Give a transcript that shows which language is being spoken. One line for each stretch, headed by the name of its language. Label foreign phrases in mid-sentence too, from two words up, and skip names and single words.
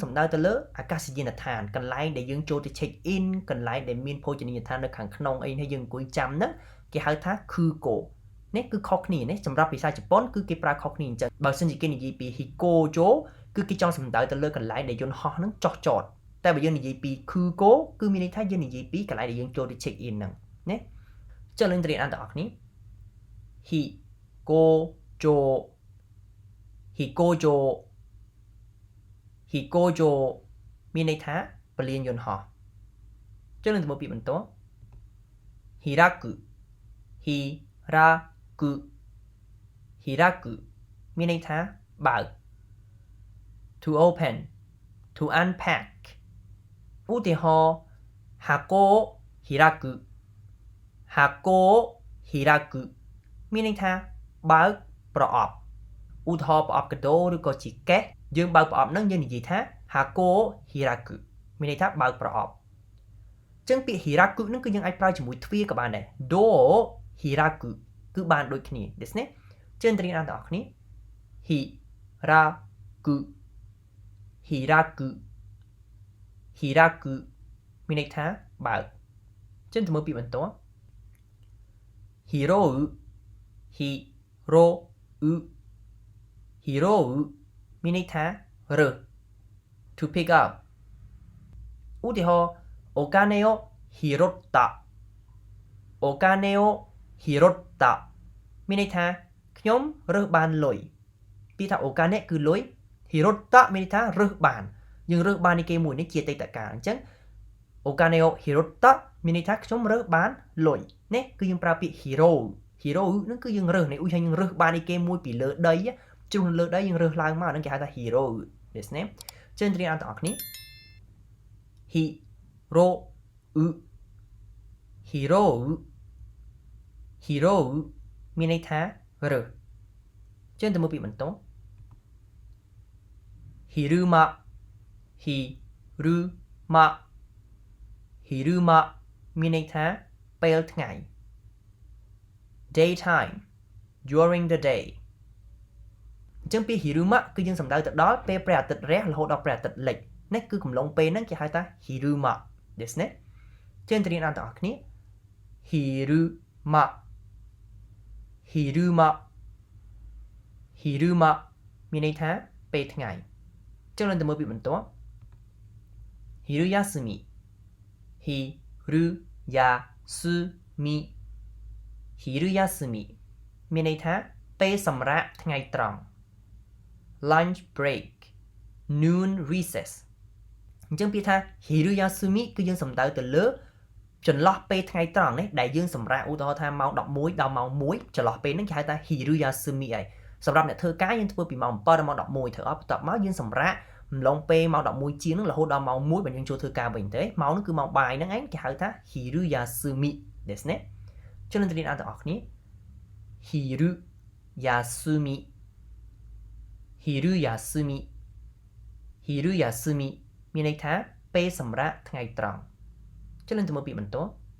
Khmer: សំដៅទៅលើអាកាសយានដ្ឋានកន្លែងដែលយើងចូលទៅ
English: check in
Khmer: កន្លែងដែលមានភោជនីយដ្ឋាននៅខាងក្នុងអីនេះយើងអង្គុយចាំហ្នឹងគេហៅថា kugo នេះគឺខុសគ្នានេះសម្រាប់ភាសាជប៉ុនគឺគេប្រើខុសគ្នាអញ្ចឹងបើសិនជាគេនិយាយពី hikojo គឺគេចង់សំដៅទៅលើកន្លែងដែលយន្តហោះហ្នឹងចុះចតតែបើយើងនិយាយពី kugo គឺមានន័យថាយើងនិយាយពីកន្លែងដែលយើងចូលទៅ
English: check in
Khmer: ហ្នឹងណាចុះឡើងទៅរៀនអានទាំងអស់គ្នា
Japanese: 飛行場 飛行場
Khmer: hikojo មានន័យថាពលានយន្តហោះចុះឡើងទៅមើលពីបន្ទាប់
Japanese: 開く 開く 開く
Khmer: មានន័យថាបើក
English: to open to
Khmer: unpack ឧទាហរណ៍
Japanese: 箱 開く 箱 開く
Khmer: មានន័យថាបើកប្រអប់ឧទាហរណ៍ប្រអប់កាដូឬក៏ជាកេសយើងបើកប្រអប់ហ្នឹងយើងនិយាយថា
Japanese: 箱 開く
Khmer: មានន័យថាបើកប្រអប់ចឹងពាក្យ hiraku ហ្នឹងគឺយើងអាចប្រើជាមួយទ្វារក៏បានដែរ door hiraku គឺបានដូចគ្នាដូច្នេះចឹងទៅរៀនអានទាំងអស់គ្នា
Japanese: 開く 開く 開く
Khmer: មានន័យថាបើកចឹងទៅមើលពីបន្ទាប់
Japanese: 拾う 拾う 拾う
Khmer: មានន័យថារើស
English: to pick up
Khmer: ឧទាហរណ៍お
Japanese: 金を拾ったお金を拾った
Khmer: មានន័យថាខ្ញុំរើសបានលុយពាក្យថាお金គឺលុយ拾ったមានន័យថារើសបានយើងរើសបាននៃគេមួយនេះជាអតីតកាលអញ្ចឹង
Japanese: お金を拾った
Khmer: មានន័យថាខ្ញុំរើសបានលុយនេះគឺយើងប្រើពាក្យ
Japanese: 拾う 拾う
Khmer: ហ្នឹងគឺយើងរើសនេះឧទាហរណ៍យើងរើសបាននៃគេមួយពីលើដីជ្រុះលើដីយើងរើសឡើងមកហ្នឹងគេហៅថា hero ដូច្នេះចឹងរៀនអានទាំងអស់គ្នា
Japanese: 拾う 拾う 拾う
Khmer: មានន័យថារើសចឹងទៅមើលពីបន្ទាប់
Japanese: 昼間 昼間 昼間
Khmer: មានន័យថាពេលថ្ងៃ
English: daytime during the day
Khmer: អញ្ចឹងពី hiruma គឺយើងសំដៅទៅដល់ពេលព្រះអាទិត្យរះរហូតដល់ព្រះអាទិត្យលិចនេះគឺកំឡុងពេលហ្នឹងគេហៅថា hiruma ដូច្នេះចឹងទៅរៀនអានទាំងអស់គ្នា
Japanese: 昼間 昼間 昼間
Khmer: មានន័យថាពេលថ្ងៃចឹងឡើងទៅមើលពាក្យបន្ទាប់
Japanese: 昼休み 昼休み 昼休み
Khmer: មានន័យថាពេលសម្រាកថ្ងៃត្រង់
English: lunch break noon recess
Khmer: អញ្ចឹងពាក្យថា昼休みគឺយើងសំដៅទៅលើចន្លោះពេលថ្ងៃត្រង់នេះដែលយើងសម្រាកឧទាហរណ៍ថាម៉ោង11 ដល់ម៉ោង1ចន្លោះពេលហ្នឹងគេហៅថា昼休みហើយសម្រាប់អ្នកធ្វើការយើងធ្វើពីម៉ោង7ដល់ម៉ោង11ធ្វើអត់បន្ទាប់មកយើងសម្រាកម្លងពេលម៉ោង11ជាងហ្នឹងរហូតដល់ម៉ោង1បើយើងចូលធ្វើការវិញទេម៉ោងហ្នឹងគឺម៉ោងបាយហ្នឹងឯងគេហៅថា
Japanese: 昼休み ですね
Khmer: ចឹងនឹងរៀនអានទាំងអស់គ្នា
Japanese: 昼休み 昼休み 昼休み
Khmer: មានន័យថាពេលសម្រាកថ្ងៃត្រង់ចឹងនឹងទៅមើលពាក្យបន្ទាប់